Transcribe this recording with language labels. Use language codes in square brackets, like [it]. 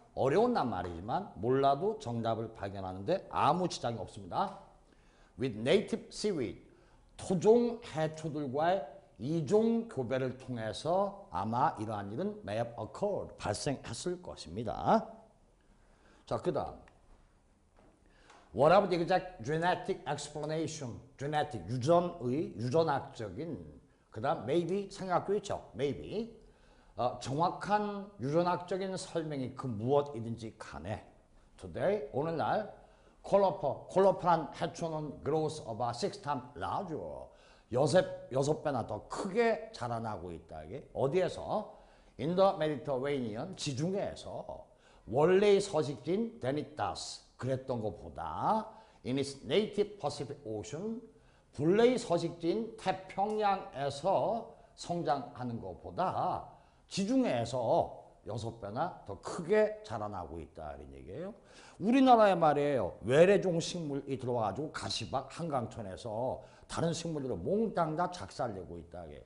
[ko] 어려운 낱말이지만 몰라도 정답을 발견하는데 아무 지장이 없습니다. [en] With native seaweed [ko] 토종 해초들과의 이종 교배를 통해서 아마 이러한 일은 [en] may have occurred [ko] 발생했을 것입니다. 자, 그 다음 [en] Whatever the exact genetic explanation, genetic, 유전학적인, [ko] 그 다음 [en] maybe [ko] 생각도 있죠. [en] maybe. [ko] 정확한 유전학적인 설명이 그 무엇이든지 간에 today, 오늘날 콜로퍼란 해초는 [en] grows about 6 times larger. [ko] 여섯 배나 더 크게 자라나고 있다. 이게 어디에서? [en] In the Mediterranean, [ko] 지중해에서 원래의 서식지인 [en] than it does. [ko] 그랬던 것보다 [en] in its native Pacific Ocean, [ko] 본래의 서식지인 태평양에서 성장하는 것보다 지중해에서 6배나 더 크게 자라나고 있다 이런 얘기예요. 우리나라에 말이에요. 외래종 식물이 들어와가지고 가시박 한강천에서 다른 식물들을 몽땅 다 작살내고 있다.